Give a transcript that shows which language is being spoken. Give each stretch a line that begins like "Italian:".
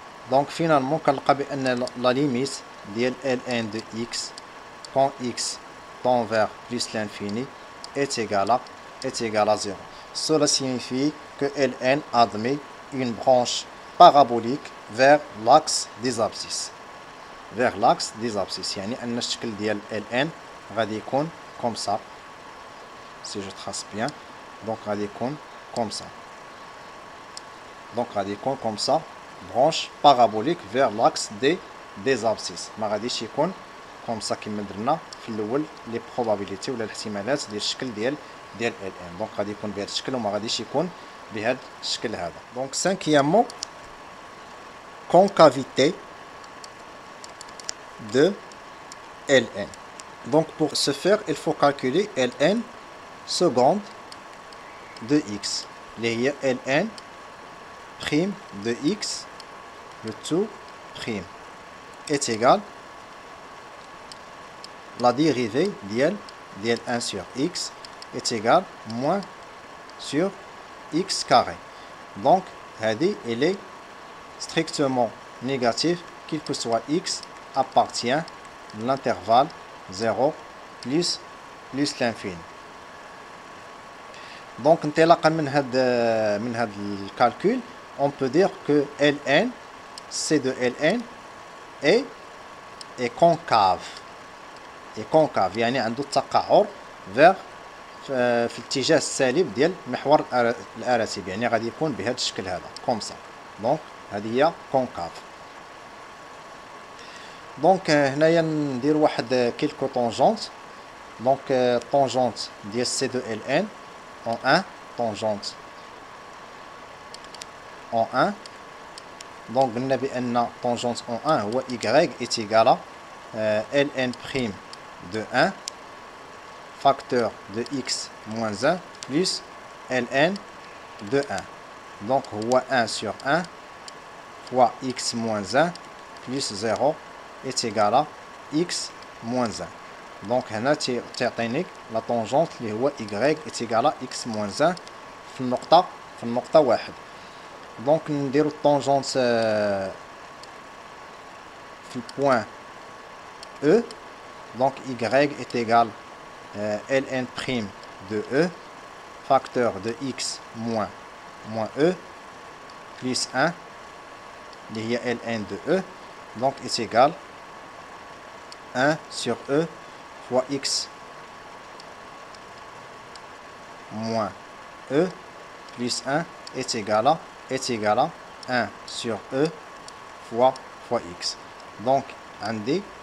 French: Donc finalement
Arabic: كنلقى بأن
French: la limite de ln de x quand x tend vers plus l'infini est égale à 0. Cela signifie que ln admet une branche parabolique vers l'axe des abscisses. Vers l'axe des abscisses.
Arabic: يعني أن الشكل ديال ln غادي يكون
French: comme ça. Si je trace bien, donc
Arabic: غادي يكون
French: comme ça. Donc غادي يكون comme ça, branche parabolique vers l'axe des abscisses.
Arabic: ما غاديش يكون
French: comme ça
Arabic: كما درنا في الاول لي probabilités ولا الاحتمالات ديال الشكل ديال ln. دونك غادي يكون بهذا الشكل وما غاديش يكون بهذا الشكل هذا.
French: دونك cinquièmement, concavité de ln. Donc pour ce faire, il faut calculer ln seconde de x. اللي هي ln prime de x le tout prime est égal la dérivée ديال 1 sur x est égal moins sur x carré. Donc هذه elle est strictement négative quel que soit x appartient à l'intervalle 0 plus l'infini. Donc
Arabic: انطلاقا من هذا الكالكول
French: on peut dire que ln c de ln est concave.
Arabic: يعني عنده التقعر vers في الاتجاه السالب ديال محور الاراتب، يعني غادي يكون بهذا الشكل هذا
French: comme ça.
Arabic: دونك هذه هي concave. دونك هنايا ندير واحد كيلكو طونجونت. دونك طونجونت ديال سي دو ln
French: en 1 tangente en 1. Donc
Arabic: قلنا بأن
French: tangente en 1 هو y est égal à ln prime de 1 facteur de x moins 1 plus ln de 1. Donc هو 1 sur 1 fois x moins 1 plus 0 est égal à x moins 1. Donc هنا تعطيني لا طونجونت اللي هو y est égal à x moins 1
Arabic: في النقطة واحد. دونك نديرو الطونجونت في البوان E.
French: Donc y est égal ln prime de E facteur de x moins E plus 1 اللي هي ln de E. Donc est égal 1 sur E fois x moins E plus 1 est égal à 1 sur E fois x. Donc on dit